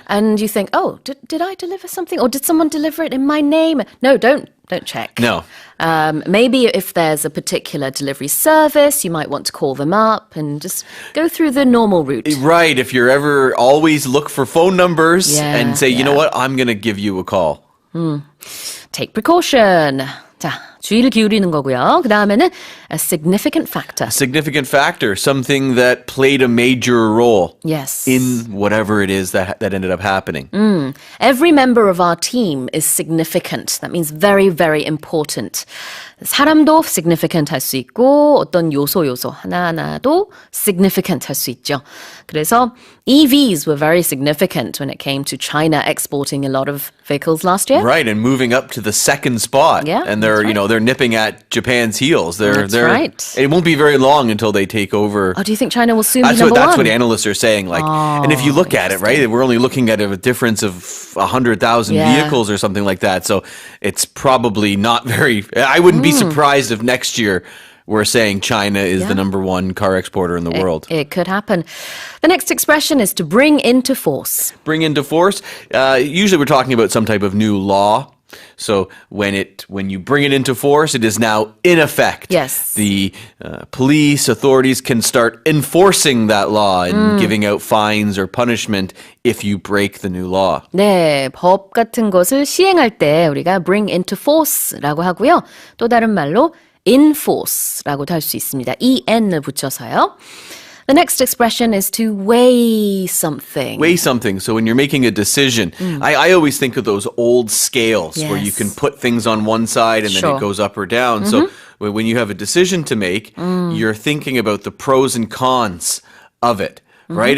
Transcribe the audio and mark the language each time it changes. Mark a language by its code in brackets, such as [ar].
[en] And you think, oh, did I deliver something? Or did someone deliver it in my name? No, don't check. No. Maybe if there's a particular delivery service, you might want to call them up and just go through the normal route. Right. If you're ever always look for phone numbers and say, you know what, I'm going to give you a call. Take precaution. [ko] 자, 주의를 기울이는 거고요. 그 다음에는 [en] a significant factor. A significant factor, something that played a major role Yes. in whatever it is that ended up happening. Every member of our team is significant. That means very, very important. [ko] 사람도 significant 할 수 있고 어떤 요소 하나하나도 significant 할 수 있죠. [en] 그래서 EVs were very significant when it came to China exporting a lot of vehicles last year. Right, and moving up to the second spot. Yeah, and they're, that's right. they're nipping at Japan's heels. That's right. It won't be very long until they take over. Oh, do you think China will soon That's be number that's one? what analysts are saying. And if you look at it, right, we're only looking at a difference of 100,000 vehicles or something like that. So it's probably not very. I wouldn't be surprised if next year we're saying China is the number one car exporter in the world. It could happen. The next expression is to bring into force. Bring into force. Usually we're talking about some type of new law. So when you bring it into force, it is now in effect. Yes. The police authorities can start enforcing that law and giving out fines or punishment if you break the new law. [ko] 네, 법 같은 것을 시행할 때 우리가 [en] bring into force [ko] 라고 하고요. 또 다른 말로 enforce라고도 할 수 있습니다. en을 붙여서요. [en] The next expression is to weigh something. Weigh something. So when you're making a decision, I always think of those old scales where you can put things on one side and then it goes up or down. So when you have a decision to make, you're thinking about the pros and cons of it. Right?